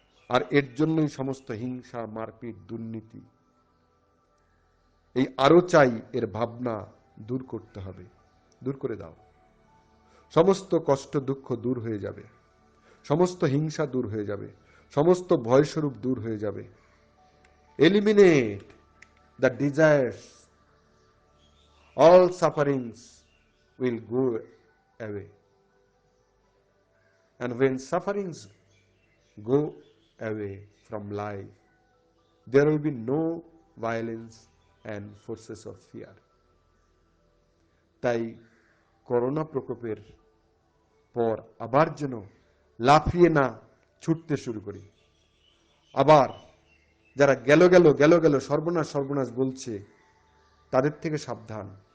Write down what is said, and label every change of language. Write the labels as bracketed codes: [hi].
[bn] আর এর জন্যই সমস্ত হিংসা, মারপিট, দুর্নীতি। এই আরো চাই এর ভাবনা দূর করতে হবে। দূর করে দাও, সমস্ত কষ্ট দুঃখ দূর হয়ে যাবে, সমস্ত হিংসা দূর হয়ে যাবে, সমস্ত ভয়স্বরূপ দূর হয়ে যাবে। [en] Eliminate the desires, all sufferings will go away. And when sufferings go away from life, there will be no violence and forces of fear. [bn] তাই করোনা প্রকোপের পর আবার যেন লাফিয়ে না ছুটতে শুরু করি। আবার যারা গেল গেল গেল গেল সর্বনাশ সর্বনাশ বলছে তাদের থেকে সাবধান।